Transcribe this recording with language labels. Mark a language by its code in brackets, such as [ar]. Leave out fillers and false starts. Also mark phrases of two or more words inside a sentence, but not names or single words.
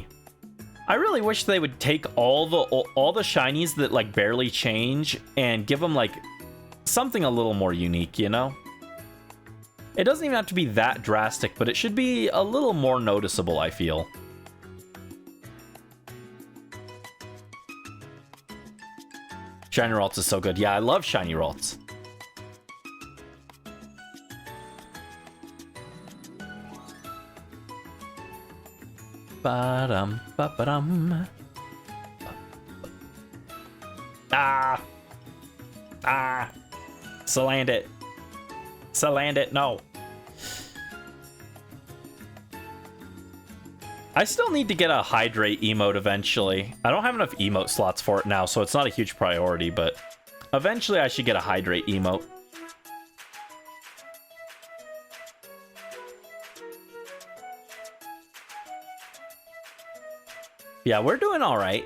[en] I really wish they would take all the shinies that like barely change and give them like something a little more unique, you know? It doesn't even have to be that drastic, but it should be a little more noticeable, I feel. Shiny Ralts is so good. Yeah, I love Shiny Ralts. Ba-dum, ba-ba-dum. Ah! Ah! Salandit. Salandit, no. I still need to get a Hydrate emote eventually. I don't have enough emote slots for it now, so it's not a huge priority, but eventually I should get a Hydrate emote. Yeah, we're doing all right.